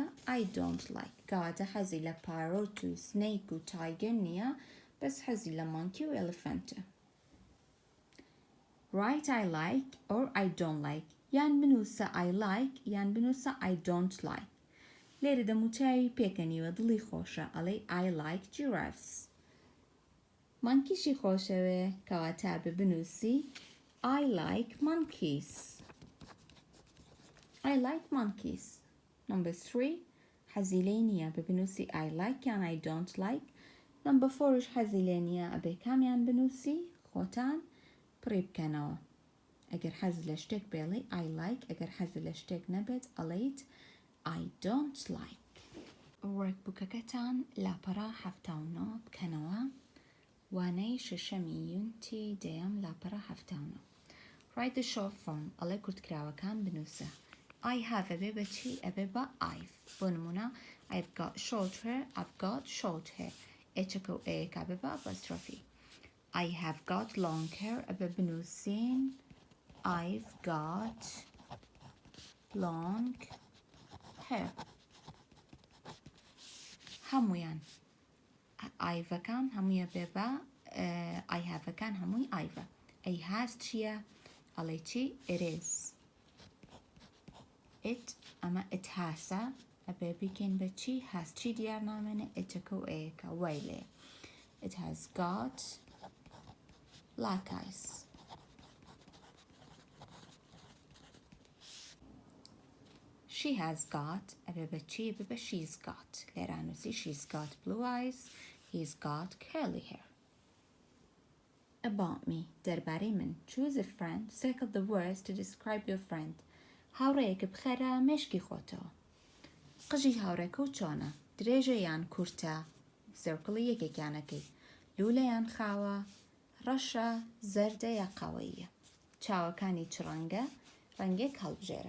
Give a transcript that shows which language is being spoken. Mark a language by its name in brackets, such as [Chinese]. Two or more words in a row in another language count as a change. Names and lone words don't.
[English] I don't like. [Central Kurdish] کەواتە حەزی لە پارۆت و سنەیک و تایگەر نییە بەس حەزی لە مانکی و ئەلفەنتە. [English] write I like or I don't like. [Central Kurdish] یان بنووسە [English] I like [Central Kurdish] یان بنووسە [English] I don't like. [Central Kurdish] لێرە دەموچاوی پێکەنیوە دڵی خۆشە. [English] ئەڵێ I like giraffes. [Central Kurdish] مانکیشی خۆشەوێ کەواتە بە بنووسی [English] I like monkeys. I like monkeys. Number 3 [Central Kurdish] حەزی لێ نییە بە بنووسی [English] I like یان I don't like. [Central Kurdish] Number 4ش حەزی لێ نییە ئەبێ کامیان بنووسی خۆتان پڕی بکەنەوە. ئەگەر حەز لە شتێک بێڵێ [English] I like. [Central Kurdish] ئەگەر حەز لە شتێک نەبێت ئەڵێیت [English] I don't like. [Central Kurdish] وەرکبووکەکەتان لاپەڕە 79 بکەنەوە وانەی شەشەمی یونتی دەیەم لاپەڕە 79. [English] Write the short form [Central Kurdish] ئەڵێ کورتکراوەکان بنووسە. [English] I have [Central Kurdish] ئەبێ بە چی؟ ئەبێ بە [English] I've. [Central Kurdish] بۆ نمونە [English] I've got short hair, I've got short hair. [Central Kurdish] ئێچەکە و ئەیەکا بێ بە [English] apostrophe. I have got long hair [Central Kurdish] ئەبێ بنووسین [English] I've got long hair. [Central Kurdish] هەمویان ئایڤەکان هەمویە بێ بە [English] I have [Central Kurdish] ەکان هەمووی ئایڤە. [English] A has [Central Kurdish] چییە؟ ئەڵێ چی؟ [English] It is. [Central Kurdish] It ئەمە [English] it has [Central Kurdish] ە ئەبێ بیکەین بە چی؟ has چی دیار نامێنێ؟ ئێچەکە و ئەیەکە وای لێ. [English] It has got black eyes. She has got [Central Kurdish] ئەبێ بە چی؟ ئەبێ بە [English] she's got. لێرانووسی she's got blue eyes, he's got curly hair. About me [Central Kurdish] دەربارەی من. [English] Choose a friend. Circle the words to describe your friend. [Central Kurdish] هاوڕێیەکە بخەرە مێشکی خۆتەوە. قژی هاوڕێکە و چۆنە؟ درێژە یان کورتە؟ سێرکڵی یەکێکیانەکەی. لولە یان خاوە؟ ڕەشە، زەردە یا قاوەییە. چاوەکانی چ ڕەنگە؟ ڕەنگێک هەڵبژێرە.